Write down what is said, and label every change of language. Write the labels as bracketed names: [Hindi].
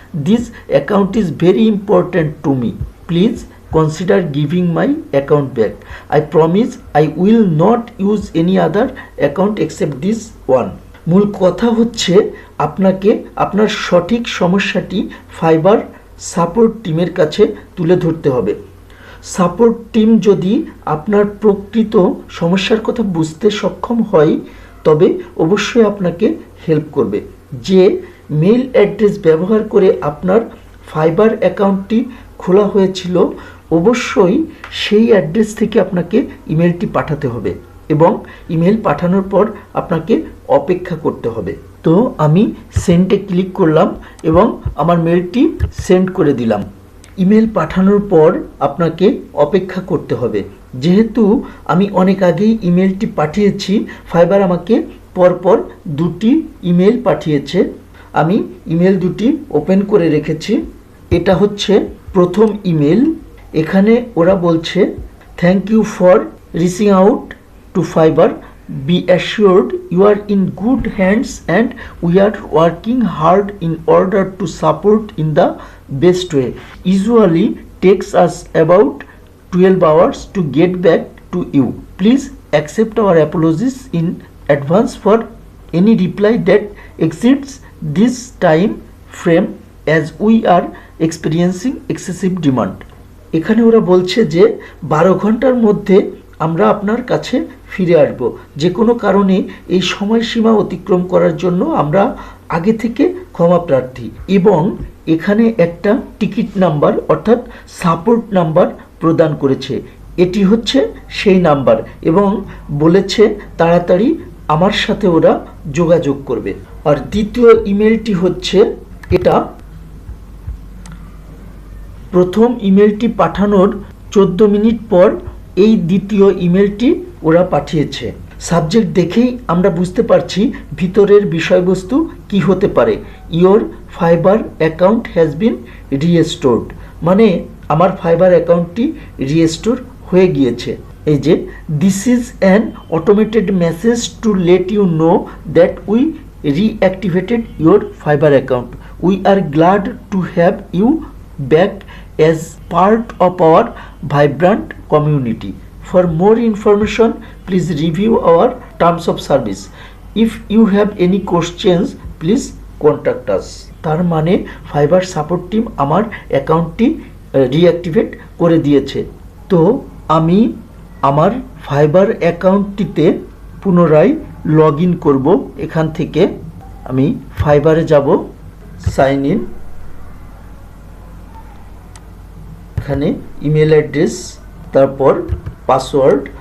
[English] This account is very important to me. Please consider giving my account back. I promise I will not use any other account except this one. [Bangla] মূল কথা হচ্ছে, আপনাকে আপনার সঠিক সমস্যাটি fibre support টিমের কাছে তুলে ধরতে হবে। সাপোর্ট টিম যদি আপনার প্রকৃত সমস্যার কথা বুঝতে সক্ষম হয় তবে অবশ্যই আপনাকে হেল্প করবে। যে মেল অ্যাড্রেস ব্যবহার করে আপনার ফাইবার অ্যাকাউন্টটি খোলা হয়েছিল, অবশ্যই সেই অ্যাড্রেস থেকে আপনাকে ইমেলটি পাঠাতে হবে এবং ইমেল পাঠানোর পর আপনাকে অপেক্ষা করতে হবে। তো আমি সেন্ডে ক্লিক করলাম এবং আমার মেলটি সেন্ড করে দিলাম। ইমেল পাঠানোর পর আপনাকে অপেক্ষা করতে হবে। যেহেতু আমি অনেক আগেই ইমেলটি পাঠিয়েছি, ফাইবার আমাকে পরপর দুটি ইমেল পাঠিয়েছে। আমি ইমেল দুটি ওপেন করে রেখেছি। এটা হচ্ছে প্রথম ইমেল। এখানে ওরা বলছে, [English] Thank you for reaching out to Fiverr. Be assured you are in good hands and we are working hard in order to support in the best way. Usually takes us about 12 hours to get back to you. Please accept our apologies in advance for any reply that exceeds this time frame as we are experiencing excessive demand. [Bangla] এখানে ওরা বলছে যে 12 ঘন্টার মধ্যে আমরা আপনার কাছে ফিরে আসব। যে কোনো কারণে এই সময়সীমা অতিক্রম করার জন্য আমরা আগে থেকে ক্ষমা প্রার্থী। এবং এখানে একটা টিকিট নাম্বার অর্থাৎ সাপোর্ট নাম্বার প্রদান করেছে। এটি হচ্ছে সেই নাম্বার এবং বলেছে তাড়াতাড়ি আমার সাথে ওরা যোগাযোগ করবে। আর দ্বিতীয় ইমেলটি হচ্ছে এটা। প্রথম ইমেলটি পাঠানোর 14 মিনিট পর এই দ্বিতীয় ইমেলটি ওরা পাঠিয়েছে। সাবজেক্ট দেখেই আমরা বুঝতে পারছি ভিতরের বিষয়বস্তু কি হতে পারে। [English] your Fiverr account has been restored, [Bangla] মানে আমার ফাইবার অ্যাকাউন্টটি রিস্টোর হয়ে গিয়েছে। এই যে [English] This is an automated message to let you know that we reactivated your Fiverr account. We are glad to have you back as part of our vibrant community. For more information, please review our terms of service. If you have any questions, please contact us. [Bangla] তার মানে fibre support team আমার অ্যাকাউন্টটি reactivate করে দিয়েছে। তো আমি আমার fibre অ্যাকাউন্টটিতে পুনরায় লগ ইন করব। এখান থেকে আমি ফাইবারে যাব, সাইন ইন, এখানে ইমেল অ্যাড্রেস, তারপর পাসওয়ার্ড।